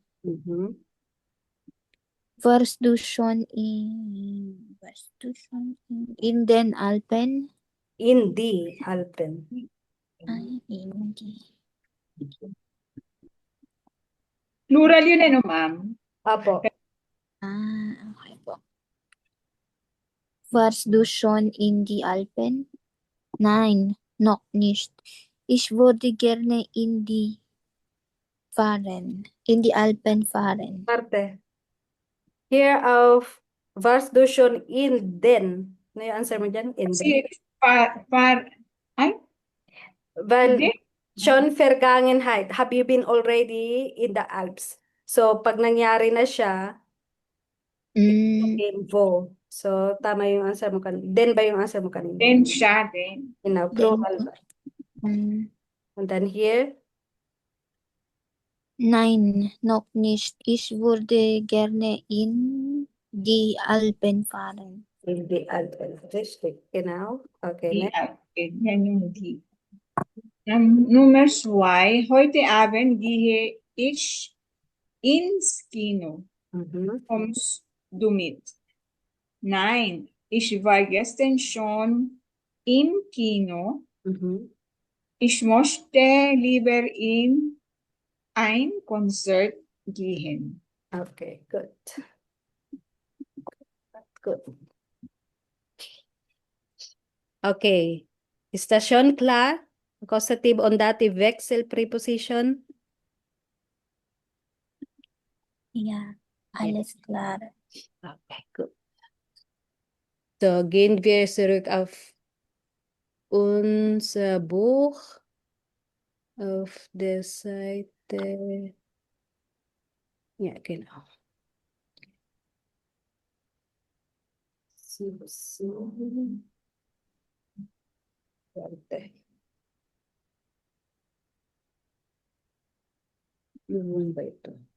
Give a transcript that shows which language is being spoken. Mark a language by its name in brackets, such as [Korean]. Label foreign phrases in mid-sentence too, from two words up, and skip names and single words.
[German] Mhm. Warst du schon in den Alpen? In die Alpen. In die. [Filipino] Plural yun no, ma'am? Apo. Okay po. [German] Warst du schon in die Alpen? Nein, noch nicht. Ich würde gerne in die Alpen fahren. Parte. [English] Here of [German] warst du schon in den? [Filipino] Ano yung answer mo dyan? [German] In den. [Filipino] Kasi, ay, [English] Well, [Filipino] hindi. [German] schon Vergangenheit. [English] Have you been already in the Alps? So, [Filipino] pag nangyari na siya, [German] in wo. [English] So, [Filipino] tama yung answer mo kanina. Den ba yung answer mo kanina? Then siya, then. [German] Genau, plural ba? [English] And then here, [German] Nein, noch nicht. Ich würde gerne in die Alpen fahren. [English] in the [German] Alpen. Richtig, genau. Okay, Die [English] next. [German] Alpen. [Filipino] Yan yung die. [English] Numbers Y, [German] heute Abend gehe ich ins Kino. Mhm. Kommst du mit? Nein, ich war gestern schon im Kino. Mhm. Ich möchte lieber in ein Konzert gehen. [English] Okay, good. Good. Okay. [German] Ist das schon klar? [English] Accusative on dative Wechsel preposition? [German] Ja, alles klar. Okay, gut. So, gehen wir zurück auf unser Buch, auf der Seite. Ja, genau. So. Warte. [Filipino] Yung ba ito?